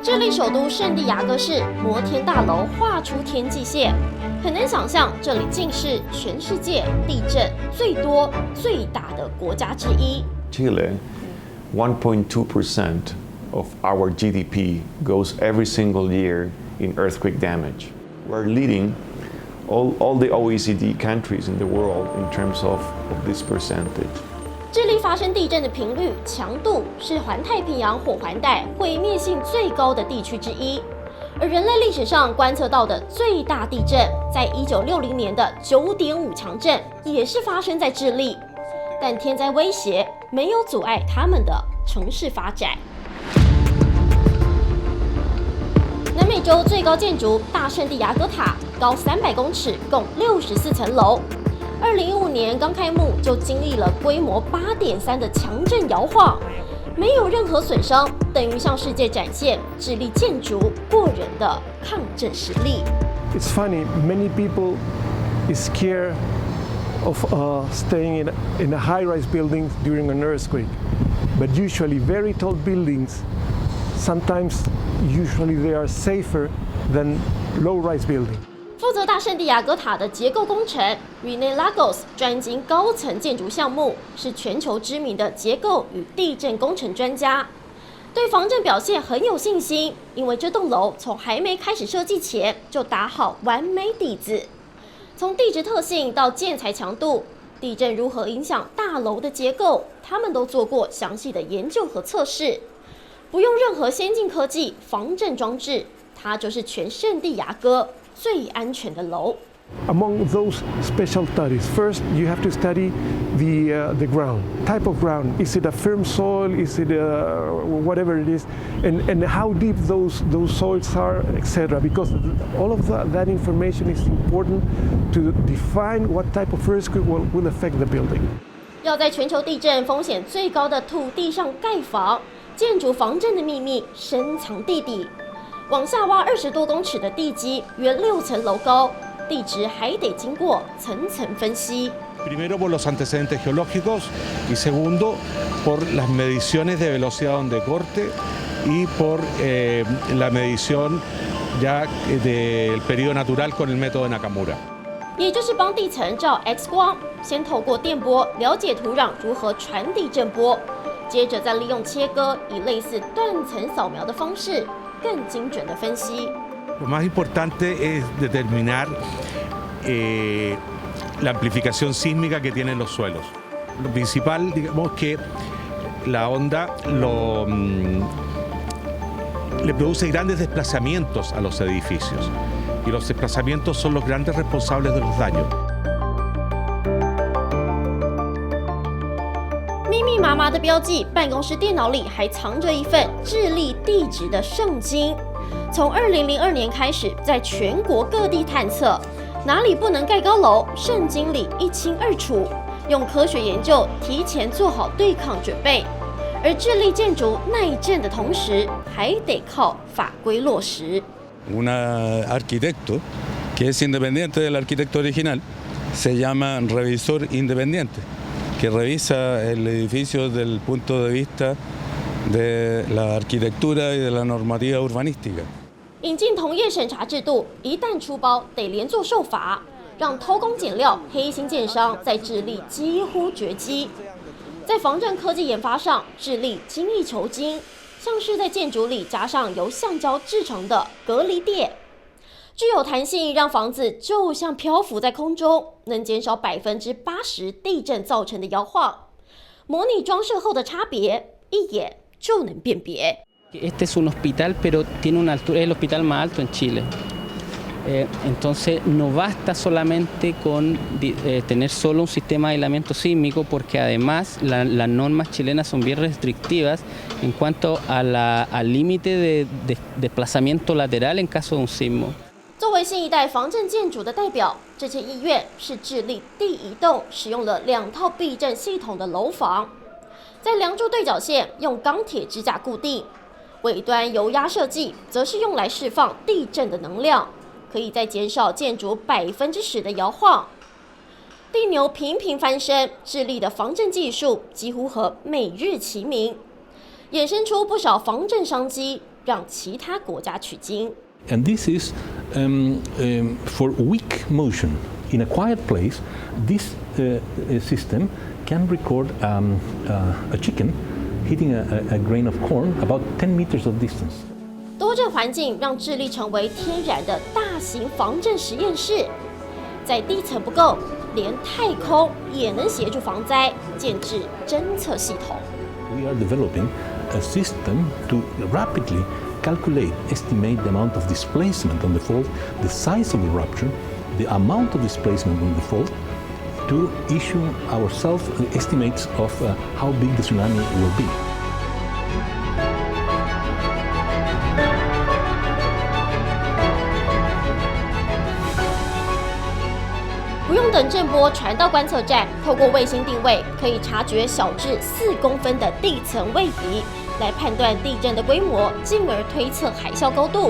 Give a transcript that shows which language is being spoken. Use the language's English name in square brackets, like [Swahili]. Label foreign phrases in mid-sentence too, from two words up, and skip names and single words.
[Chinese] 首都圣地亚哥市摩天大楼画出天际线，很难想象这里竟是全世界地震最多、最大的国家之一。 [English] Chile, 1.2% of our GDP goes every single year in earthquake damage. We're leading all the OECD countries in the world in terms of this percentage. [Chinese] 智利发生地震的频率、强度是环太平洋火环带毁灭性最高的地区之一，而人类历史上观测到的最大地震，在1960年的9.5强震，也是发生在智利。但天灾威胁没有阻碍他们的城市发展。南美洲最高建筑大圣地亚哥塔高300公尺，共64层楼。2015年刚开幕就经历了规模8.3的强震摇晃，没有任何损伤，等于向世界展现智利建筑过人的抗震实力。 [English] It's funny, many people is scared of staying in a high-rise building during an earthquake, but usually very tall buildings, usually they are safer than low-rise buildings. [Chinese] 负责大圣地亚哥塔的结构工程 Rene Lagos 专精高层建筑项目，是全球知名的结构与地震工程专家，对防震表现很有信心，因为这栋楼从还没开始设计前就打好完美底子。从地质特性到建材强度，地震如何影响大楼的结构，他们都做过详细的研究和测试。不用任何先进科技防震装置，它就是全圣地亚哥最安全的楼。 [English] Among those special studies, first you have to study the ground, type of ground. Is it a firm soil? Is it whatever it is? And how deep those soils are, etc. Because all of that information is important to define what type of earthquake will affect the building. [Chinese] 要在全球地震风险最高的土地上盖房，建筑防震的秘密深藏地底。往下挖20多公尺的地基，约6层楼高。地质还得经过层层分析。 [Spanish] Primero por los antecedentes geológicos y segundo por las mediciones de velocidad de corte y por la medición ya del periodo natural con el método de Nakamura. [Chinese] 也就是帮地层照 X 光，先透过电波了解土壤如何传递震波，接着再利用切割，以类似断层扫描的方式，更精准的分析。 [Spanish] Lo más importante es determinar la amplificación sísmica que tienen los suelos. Lo principal, digamos, que la onda le produce grandes desplazamientos a los edificios y los desplazamientos son los grandes responsables de los daños. [Chinese] 密密麻麻的标记，办公室电脑里还藏着一份智利地质的圣经。从2002年开始，在全国各地探测，哪里不能盖高楼，圣经里一清二楚。用科学研究提前做好对抗准备，而智利建筑耐震的同时，还得靠法规落实。 [Spanish] Un arquitecto que es independiente del arquitecto original se llama revisor independiente, que revisa el edificio desde el punto de vista de la arquitectura y de la normativa urbanística. [Chinese] 引进同业审查制度，一旦出包得连坐受罚，让偷工减料、黑心建商在智利几乎绝迹。在防震科技研发上，智利精益求精，像是在建筑里加上由橡胶制成的隔离垫，具有弹性，让房子就像漂浮在空中，能减少80%地震造成的摇晃。模拟装设后的差别，一眼就能辨别。 [Spanish] Este es un hospital, pero tiene una altura, es el hospital más alto en Chile. Entonces no basta solamente con tener solo un sistema de aislamiento sísmico, porque además las normas chilenas son bien restrictivas en cuanto al límite de desplazamiento lateral en caso de un sismo. [Chinese] 作为新一代防震建筑的代表，这间医院是智利第一栋使用了2套避震系统的楼房，在梁柱对角线用钢铁支架固定。尾端油压设计则是用来释放地震的能量，可以再减少建筑10%的摇晃。地牛频频翻身，智利的防震技术几乎和美日齐名，衍生出不少防震商机， 让其他国家取经。 [English] And this is for weak motion. In a quiet place, this system can record a chicken hitting a grain of corn about 10 meters of distance. [Chinese] 多震环境让智利成为天然的大型防震实验室，在地层不够，连太空也能协助防灾，建制侦测系统。 [English] We are developing a system to rapidly estimate the amount of displacement on the fault, the size of the rupture, the amount of displacement on the fault, to issue ourselves estimates of how big the tsunami will be. [Chinese] 不用等震波传到观测站，透过卫星定位，可以察觉小至4公分的地层位移，来判断地震的规模，进而推测海啸高度。